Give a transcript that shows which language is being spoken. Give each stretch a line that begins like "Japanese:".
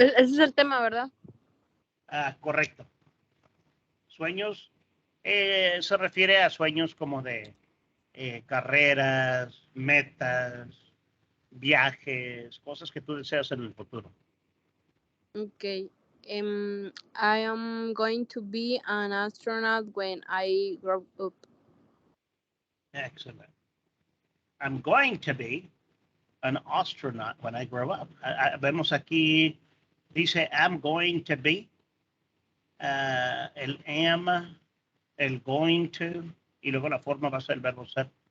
Spanish: Ese es el tema, ¿verdad? Correcto. Sueños se refiere a sueños como de carreras, metas, viajes, cosas que tú deseas en el futuro. Okay.
English: I am going to be an astronaut when I grow up. Excellent. I'm going to be an astronaut when I grow up.
Spanish: Vemos aquí, dice
English: I'm going to be,
Spanish: el am, el
English: going to,
Spanish: y luego la forma va a ser el verbo ser.